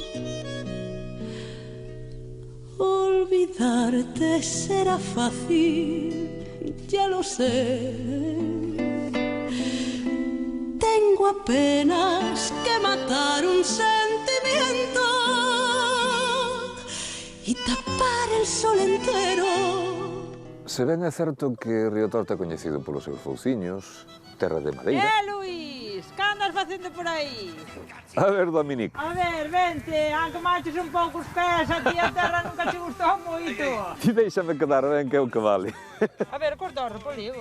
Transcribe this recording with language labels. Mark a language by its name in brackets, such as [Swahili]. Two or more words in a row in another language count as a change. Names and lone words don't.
[Spanish] Olvidarte será fácil, ya lo sé. Tengo apenas que matar un sentimiento y tapar el sol entero. [Galician] Se ben é certo que Río Torto é coñecido polos seus fouciños, terra de madeira... Luís, que andas facendo por aí? A ver, Dominique. A ver, vente, aunque marches un pouco os pés, a ti a terra nunca te gustou moito. Ti déixame quedar ben que é o que vale. A ver, corta o repoligo.